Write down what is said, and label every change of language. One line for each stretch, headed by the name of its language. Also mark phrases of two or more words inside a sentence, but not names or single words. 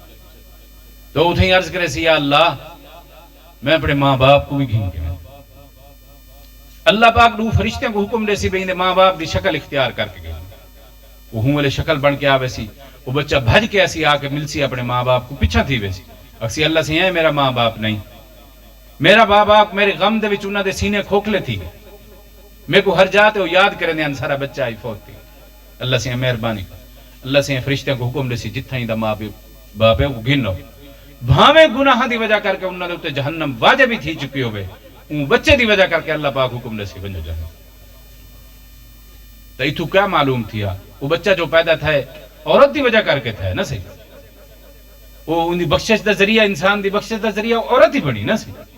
Saraiki: تو اتھیں عرض کرے سی یا اللہ میں اپنے ماں باپ کو بھی گھن کے, اللہ پاک دو فرشتوں کو حکم دے سی بھئی ماں باپ دی شکل اختیار کر کے گئے, وہ ہوں والے شکل بن کے آوے سی, وہ بچہ بھج کے ایسی آ کے مل سی اپنے ماں باپ کو پیچھا تھی ویسی, اکسی اللہ سے ہیں میرا ماں باپ نہیں, میرا ماں باپ میرے غم دے وچ انہاں دے سینے کھوکھلے تھی, میرے کو ہر جاتے ہو یاد کرنے ان سارا بچہ آئی فوت تھی. اللہ سے مہربانی, اللہ سے فرشتوں کو حکم دے سی جتھاں دا ماں باپ ہے وہ گنو, بھاویں گناہ دی وجہ کر کے انہاں دے اوتے جہنم واجب ہی تھی چکی ہوے, اون بچے دی وجہ کر کے اللہ پاک حکم دے سی ونجو جہنم. تو ایتھوں کیا معلوم تھیا, وہ بچہ جو پیدا تھا عورت دی وجہ کر کے تھا نا صحیح, وہ ان دی بخشش دا ذریعہ, انسان دی بخشش دا ذریعہ عورت ہی بنی نا صحیح.